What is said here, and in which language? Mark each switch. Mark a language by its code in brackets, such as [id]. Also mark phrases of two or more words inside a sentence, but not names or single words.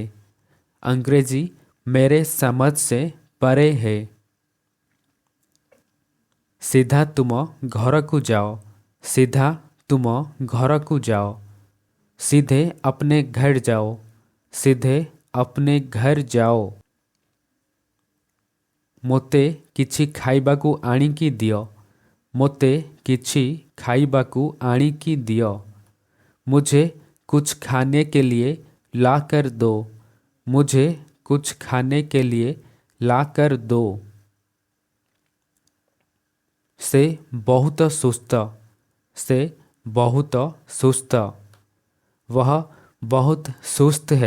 [hi] अंग्रेजी मेरे समझ से परे है। सीधा तुम घर को जाओ। सीधा तुम घर को जाओ। सीधे अपने घर जाओ। सीधे अपने घर जाओ। [or] ମୋତେ କିଛି ଖାଇବାକୁ ଆଣିକି ଦିଅ। ମୋତେ କିଛି ଖାଇବାକୁ ଆଣିକି ଦିଅ। [hi] मुझे कुछ खाने के लिए ला कर दो। मुझे कुछ खाने के लिए ला कर दो। [or] ସେ ବହୁତ ସୁସ୍ତ। ସେ ବହୁତ ସୁସ୍ତ। [hi] वह बहुत सुस्त है।